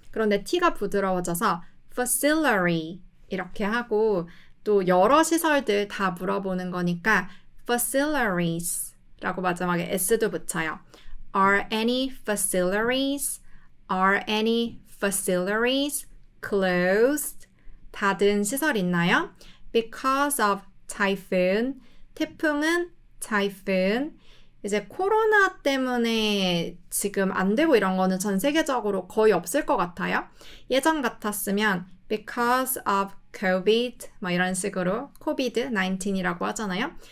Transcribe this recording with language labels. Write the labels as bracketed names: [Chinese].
[Korean] 그런데 T가 부드러워져서 facility 이렇게 하고 또 여러 시설들 다 물어보는 거니까 facilities라고 마지막에 S도 붙여요. [English] Are any facilities? Are any facilities closed? [Korean] 닫은 시설 있나요? [English] Because of typhoon. [Korean] 태풍은 typhoon. 이제 코로나 때문에 지금 안 되고 이런 거는 전 세계적으로 거의 없을 것 같아요. 예전 같았으면 [English] because of COVID [Korean] 뭐 이런 식으로 COVID-19이라고 하잖아요.